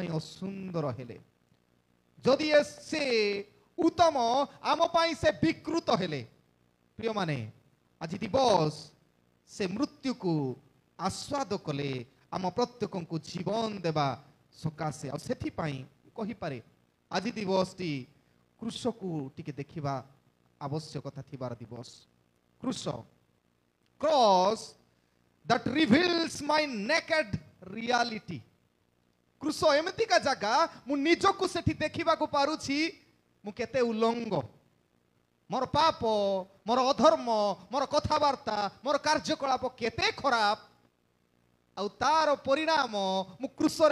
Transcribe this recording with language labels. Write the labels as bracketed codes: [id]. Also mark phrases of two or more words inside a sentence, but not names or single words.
[or] ଅସୁନ୍ଦର ହେଲେ ଯଦି ସେ ଉତ୍ତମ ଆମ ପାଇଁ ସେ ବିକୃତ ହେଲେ ପ୍ରିୟମାନେ ଆଜି ଦିବସ ସେ ମୃତ୍ୟୁକୁ ଆସ୍ୱାଦ କଲେ ଆମ ପ୍ରତ୍ୟେକଙ୍କୁ ଜୀବନ ଦେବା ସକାଶେ ଆଉ ସେଥିପାଇଁ କହିପାରେ ଆଜି ଦିବସଟି କୃଷକୁ ଟିକେ ଦେଖିବା ଆବଶ୍ୟକତା ଥିବାର ଦିବସ କୃଷ କ୍ରସ୍ [en] that reveals my naked reality [or] କୃଷ ଏମିତିକା ଜାଗା ମୁଁ ନିଜକୁ ସେଠି ଦେଖିବାକୁ ପାରୁଛି ମୁଁ କେତେ ଉଲଙ୍ଗ ମୋର ପାପ ମୋର ଅଧର୍ମ ମୋର କଥାବାର୍ତ୍ତା ମୋର କାର୍ଯ୍ୟକଳାପ କେତେ ଖରାପ ଆଉ ତାର ପରିଣାମ ମୁଁ କୃଷରେ